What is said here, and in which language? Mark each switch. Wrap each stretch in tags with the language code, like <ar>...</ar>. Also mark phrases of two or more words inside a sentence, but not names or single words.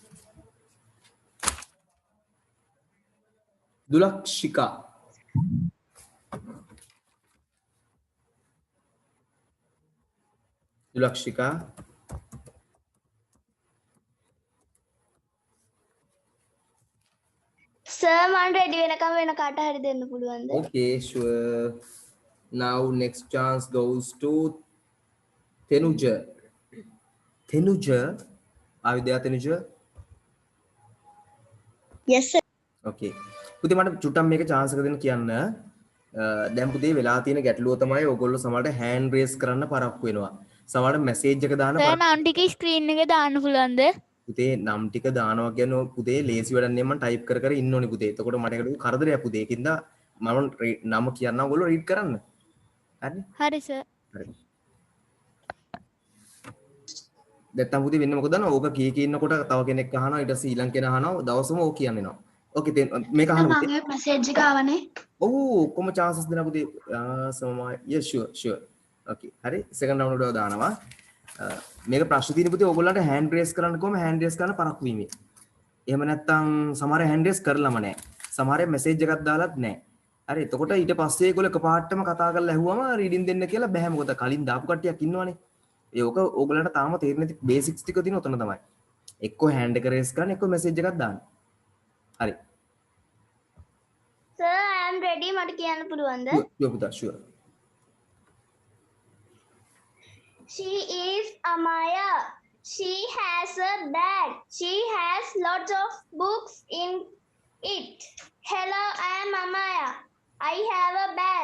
<en>Dulakshika. Dulakshika. Sir, I'm ready</en> <si>වෙනකම් වෙන කාට හරි දෙන්න පුළුවන්ද?</si> <en>Okay, sure. Now next chance goes to Tenuja. Tenuja, are you there, Tenuja? yes sir.</en> <si>Okay. පුතේ මට චුට්ටක් මේක chance එක දෙන්න කියන්න. දැන් පුතේ වෙලා තියෙන ගැටලුව තමයි ඔයගොල්ලෝ සමහරට</si> <en>hand raise</en> <si>කරන්න පරක්කු වෙනවා. සමහරට message එක දාන්න සර් නම් ටික ස්ක්‍රීන් එකේ දාන්න පුළුවන්ද? පුතේ නම් ටික දානවා කියන්නේ පුතේ ලේසි වැඩක් නෙමෙයි මම ටයිප් කර කර ඉන්න ඕනේ පුතේ. එතකොට මට ඒකට කරදරයක් පුතේ. ඒකින්ද මම නම කියන්නම් ඔයගොල්ලෝ රීඩ් කරන්න. හරිද? හරි සර්. හරි. දැන් පුතේ වෙන්නේ මොකද දන්නවද? ඕක කී ඉන්නකොට තව කෙනෙක් අහනවා ඊට පස්සේ ඊළඟ කෙනා අහනවා දවසම ඕක කියන්නේ නෝ. ඕකේ මේක අහන්න පුතේ. මගේ මැසේජ් එක ආවනේ. ඔව් කොහොම chances දෙනවා පුතේ. සමහර</si> <en>yes sure. Okay.</en> <si>හරි. second round එකට දානවා. මේක ප්‍රශ්න තියෙන පුතේ ඕගොල්ලන්ට</si> <en>hand raise</en> <si>කරන්න කොහම</si> <en>hand raise</en> <si>කරන්න පරක්කු වීමේ. එහෙම නැත්නම් සමහර</si> <en>hand raise</en> <si>කරලම නැහැ. සමහර message එකක් දාලත් නැහැ. හරි. එතකොට ඊට පස්සේ ඒගොල්ලෝ එකපාරටම කතා කරලා ඇහුවම රීඩින් දෙන්න කියලා බෑ. මොකද කලින් දාපු කට්ටියක් ඉන්නවනේ. ඒක ඕගොල්ලන්ට තාම තේරෙන්නේ නැති බේසික්ස් ටික තියෙන උතන තමයි. එක්ක hand එක raise කරන්න එක්ක message එකක් දාන්න. හරි.</si> <en>Sir, I am ready.</en> <si>මට කියන්න පුළුවන්ද?</si> <en>Sure පුතා sure. She is Amaya. She has a bag. She has lots of books in it. Hello, I am Amaya. I have a bag.</en>